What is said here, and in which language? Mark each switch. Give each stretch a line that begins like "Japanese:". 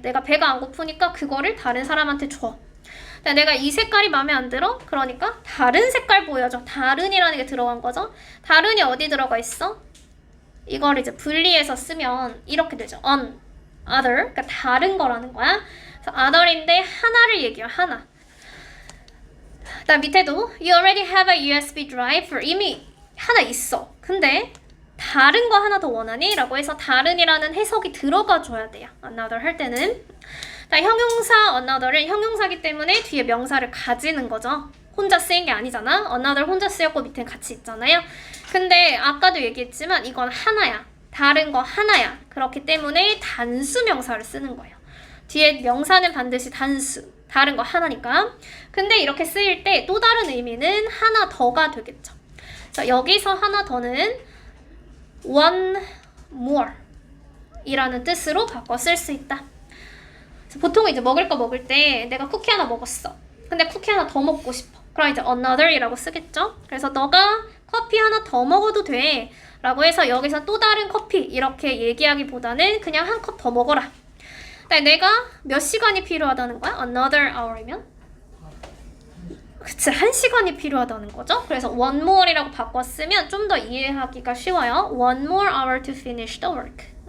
Korean: 내가 배가 안 고프니까 그거를 다른 사람한테 줘. 내가 이 색깔이 마음에 안 들어? 그러니까 다른 색깔 보여줘. 다른이라는 게 들어간 거죠. 다른이 어디 들어가 있어? 이걸 이제 분리해서 쓰면 이렇게 되죠.
English: on, other.
Korean: 그러니까 다른 거라는 거야. 그래서 other인데 하나를 얘기해요. 하나. 그다음 밑에도
English: you already have a USB drive.
Korean: 이미 하나 있어. 근데 다른 거 하나 더 원하니? 라고 해서 다른이라는 해석이 들어가 줘야 돼요. another 할 때는. 형용사 another은 형용사기 때문에 뒤에 명사를 가지는 거죠. 혼자 쓰인 게 아니잖아. another 혼자 쓰였고 밑에 같이 있잖아요. 근데 아까도 얘기했지만 이건 하나야. 다른 거 하나야. 그렇기 때문에 단수 명사를 쓰는 거예요. 뒤에 명사는 반드시 단수. 다른 거 하나니까. 근데 이렇게 쓰일 때 또 다른 의미는 하나 더가 되겠죠. 자, 여기서 하나 더는 one more 이라는 뜻으로 바꿔 쓸 수 있다. 보통 이제 먹을 거 먹을 때 내가 쿠키 하나 먹었어. 근데 쿠키 하나 더 먹고 싶어. 그럼 이제 another 이라고 쓰겠죠. 그래서 너가 커피 하나 더 먹어도 돼 라고 해서 여기서 또 다른 커피 이렇게 얘기하기보다는 그냥 한 컵 더 먹어라. 내가 몇 시간이 필요하다는 거야?
English: another hour이면?
Korean: 그치, 1시간이 필요하다는 거죠. 그래서
English: one more
Korean: 이라고 바꿨으면 좀 더 이해하기가 쉬워요.
English: one more hour to finish the work.